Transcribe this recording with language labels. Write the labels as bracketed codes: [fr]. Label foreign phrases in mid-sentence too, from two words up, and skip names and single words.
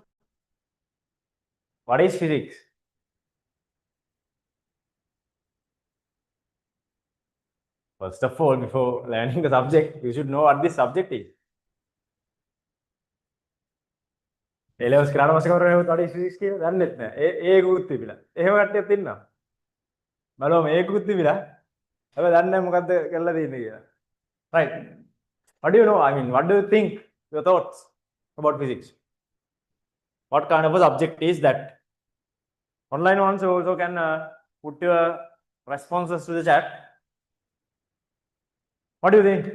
[en] What is physics? First of all, before learning the subject, you should know what this subject is. [si] A-levels කරාට පස්සේ කවුරු [en] what is physics [si] කියලා දන්නෙත් නැහැ. ඒකුත් තිබිලා. එහෙම කට්ටියක් ඉන්නවා. බලමු ඒකුත් තිබිලා. හැබැයි දන්නේ නැහැ මොකද්ද කරලා තියෙන්නේ කියලා. [en] Right. What do you know? I mean, what do you think? Your thoughts about physics? What kind of a subject is that? Online ones also can put your responses to the chat. What do you think?